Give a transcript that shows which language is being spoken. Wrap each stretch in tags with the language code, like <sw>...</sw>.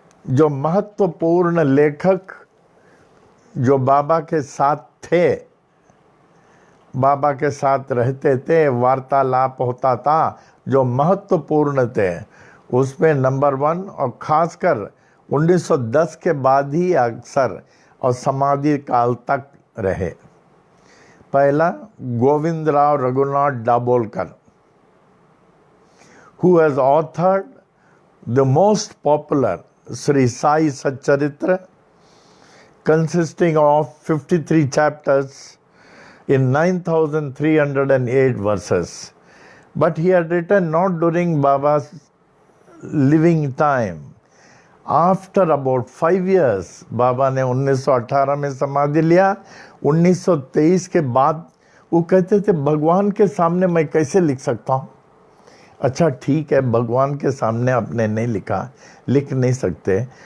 <hi>जो महत्वपूर्ण लेखक जो बाबा के साथ थे, बाबा के साथ रहते थे, वार्तालाप होता था, जो महत्वपूर्ण थे, उसमें नंबर 1 और खासकर 1910 के बाद ही अक्सर और समाधि काल तक रहे।</hi> <en>पहला Govindrao Raghunath Dabholkar, who has authored the most popular Sri Sai Satcharitra, consisting of 53 chapters in 9,308 verses. But he had written not during Baba's living time. After about 5 years,</en> <hi>बाबा ने 1918 में समाधि लिया। 1923 के बाद वो कहते थे भगवान के सामने मैं कैसे लिख सकता हूँ। अच्छा ठीक है, भगवान के सामने आपने नहीं लिखा, लिख नहीं सकते।</hi>